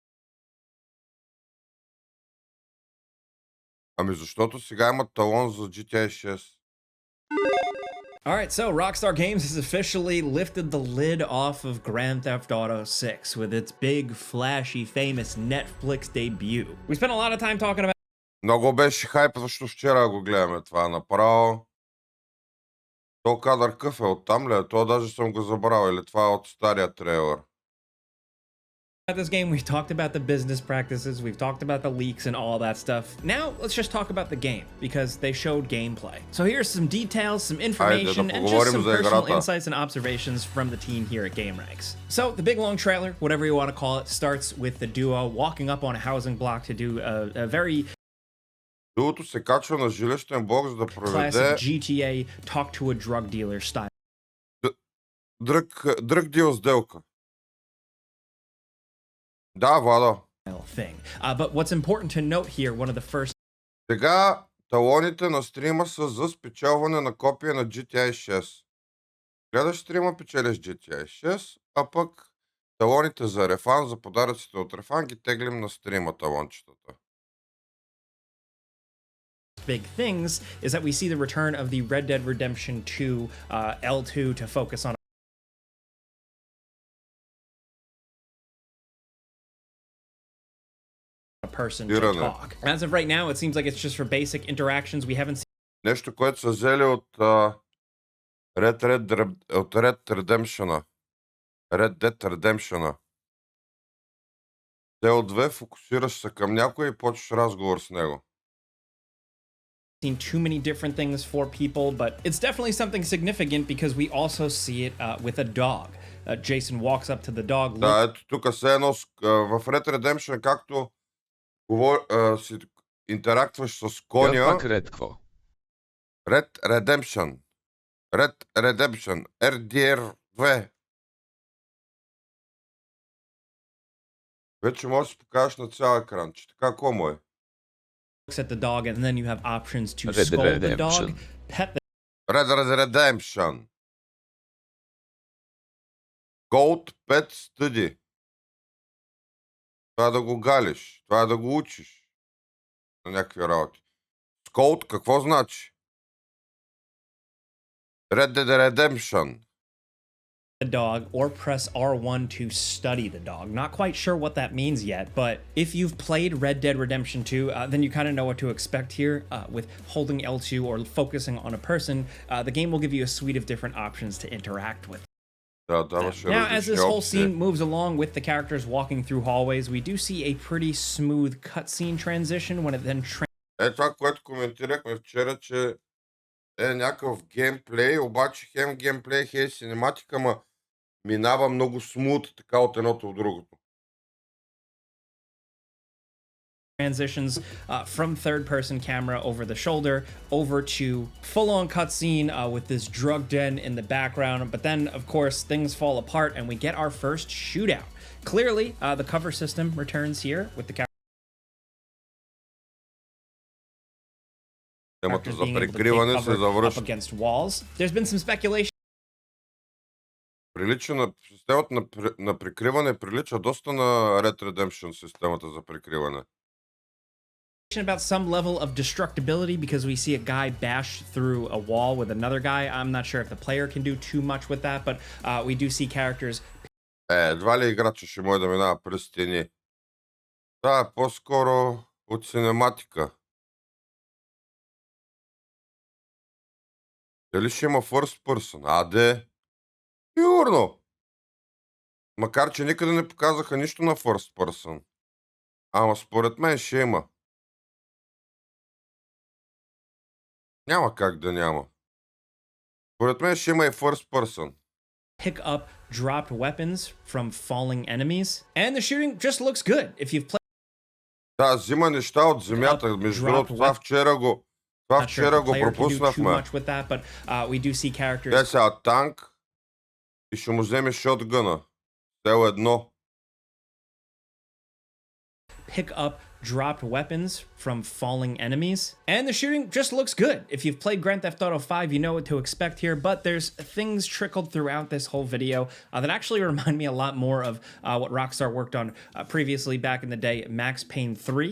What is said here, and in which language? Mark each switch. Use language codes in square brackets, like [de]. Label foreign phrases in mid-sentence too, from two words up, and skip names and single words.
[bg] Ами защото сега имат талон за GTA 6. [en] All right, so Rockstar Games has officially lifted the lid off of Grand Theft Auto VI with its big, flashy, famous Netflix debut. We spent a lot of time talking about [bg] Много беше хайп, защото вчера го гледаме това направо. То кадър къв е оттам ли? То даже съм го забрал. Или това е от стария трейлер? [en] this game. We've talked about the business practices, we've talked about the leaks and all that stuff. Now, let's just talk about the game, because they showed gameplay. So here's some details, some information, and just some personal insights and observations from the team here at GameRanks. So, the big long trailer, whatever you want to call it, starts with the duo walking up on a housing block to do a very [bg] Дуото се качва на жилищен блок, за да проведе [en] classic GTA talk to a drug dealer style drug deal [bg] сделка. Да, Владо. [en] thing. But what's important to note here, one of the first [bg] Сега талоните на стрима са за спечелване на копия на GTA 6. Гледаш стрима, печелиш GTA 6, а пък талоните за REFAN, за подаръците от REFAN ги теглим на стрима талончетата. [en] big things is that we see the return of the Red Dead Redemption 2 L2 to focus on a person to talk. As of right now, it seems like it's just for basic interactions. We haven't seen [bg] Нещо, което са взели от Red Redemption. Red Dead Redemption. Tel2, фокусираш се към някой и почваш разговор с него. [en] too many different things for people, but it's definitely something significant because we also see it with a dog. Jason walks up to the dog. [bg] Да, ето тук се едно в Red Redemption, както си интерактваш с коня. Red Redemption. Red Redemption. RDR2. Вече можеш да си покажеш на цял екран, че така комо е. [en] Looks at the dog, and then you have options to scold the dog, pet the Red Redemption. Gold Pet Study. [bg] Това е да го галиш. Това е да го учиш на някакви работи. Scold какво значи? Red Dead Redemption. [en] the dog, or press R1 to study the dog. Not quite sure what that means yet, but if you've played Red Dead Redemption 2, then you kind of know what to expect here. With holding L2 or focusing on a person, the game will give you a suite of different options to interact with. Now, as this whole scene moves along with the characters walking through hallways, we do see a pretty smooth cutscene transition when it then [bg] това, което коментирахме вчера, че е някакъв геймплей, обаче хем геймплей, хем синематика, ма минава много смут, така от едното в другото. [en] transitions from third-person camera over the shoulder over to full-on cutscene with this drug den in the background. But then, of course, things fall apart and we get our first shootout. Clearly, the cover system returns here with the [bg] Темата за прикриване се завръща. [en] There's been some speculation. [bg] Прилича на системата на прикриване, прилича доста на Red Redemption системата за прикриване. [en] about some level of destructibility because we see a guy bash through a wall with another guy. I'm not sure if the player can do too much with that, but we do see characters. [bg] Едва ли играча ще може да минава през стени? Това е по-скоро от синематика. Дали ще има [en] first person? [bg] Аде! Сигурно! Макар, че никъде не показаха нищо на [en] first person. [bg] Ама според мен ще има. Няма как да няма. Според мен ще има и [en] first person. Pick up dropped weapons from falling enemies, and the shooting just looks good. If you've played. [bg] Да, взима неща от земята. Между другото, това вчера го пропуснахме. Те са танк и ще му вземе шотгъна. Цел едно. [en] Pick up dropped weapons from falling enemies, and the shooting just looks good. If you've played Grand Theft Auto 5, you know what to expect here, but there's things trickled throughout this whole video that actually remind me a lot more of what Rockstar worked on previously back in the day, Max Payne 3.